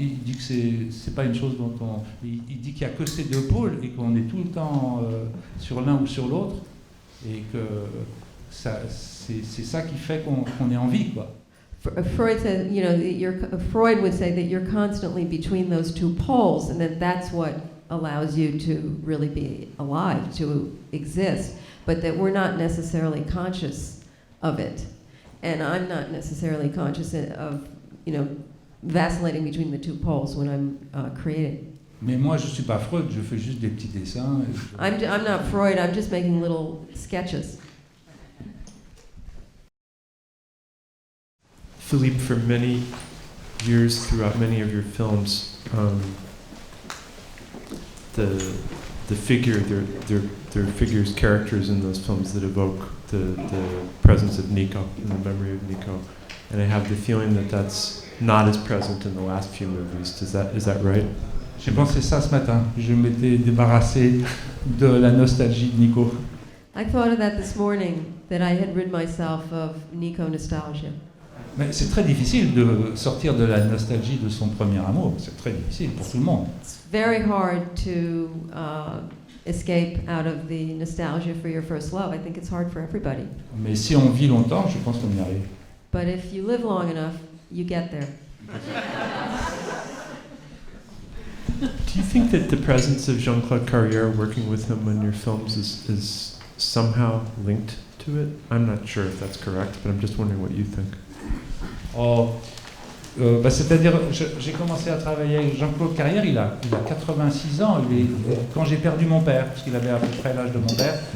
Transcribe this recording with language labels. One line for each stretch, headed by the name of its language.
French: Il dit que c'est pas une chose dont il dit qu'il n'y a que ces deux pôles et qu'on est tout le temps sur l'un ou sur l'autre, et que c'est ça qui fait qu'on est en vie, quoi.
English: Freud said, Freud would say that you're constantly between those two poles, and that's what allows you to really be alive, to exist, but that we're not necessarily conscious of it. And I'm not necessarily conscious of, vacillating between the two poles when I'm creating.
French: Mais moi, je suis pas Freud, je fais juste des petits dessins.
English: I'm not Freud, I'm just making little sketches. Philippe, for many years throughout many of your films, the figure, there are figures, characters in those films that evoke the presence of Nico, and the memory of Nico. And I have the feeling that that's not as present in the last few movies. Is that right?
French: J'ai pensé ça ce matin. Je m'étais débarrassé de la nostalgie de Nico.
English: I thought of that this morning, that I had rid myself of Nico nostalgia.
French: Mais c'est très difficile de sortir de la nostalgie de son premier amour. C'est très difficile pour tout le monde.
English: It's very hard to escape out of the nostalgia for your first love. I think it's hard for everybody.
French: Mais si on vit longtemps, je pense qu'on y arrive.
English: But if you live long enough, you get there. Do you think that the presence of Jean-Claude Carrière working with him in your films is somehow linked to it? I'm not sure if that's correct, but I'm just wondering what you think.
French: C'est-à-dire, j'ai commencé à travailler avec Jean-Claude Carrière, il a 86 ans, quand j'ai perdu mon père, parce qu'il avait à peu près l'âge de mon père.